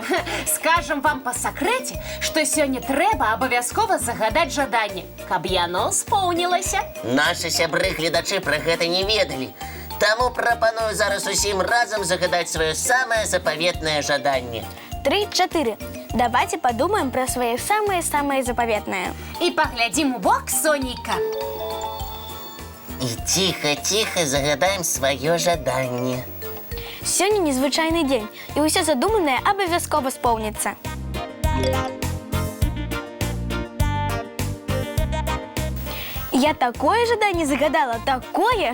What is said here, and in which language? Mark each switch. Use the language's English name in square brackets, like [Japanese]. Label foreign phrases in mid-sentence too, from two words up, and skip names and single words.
[Belarusian] Скажам вам па сакрэце, што сёння трэба абавязкова загадаць жаданне, каб яно споўнілася. Нашы сябры-гледачы пра гэта не ведалі. Таму прапаную зараз усім разам загадаць сваё самае запаветнае жаданне. 3-4. [Russian] Давайте подумаем про свои самые-самые заповедные. [Belarusian] І паглядзім у бок сонейка. І ціха-ціха загадаем сваё жаданне. Сёння незвычайны дзень, і ўсё задуманае абавязкова споўніцца. Я такое жаданне загадала, такое!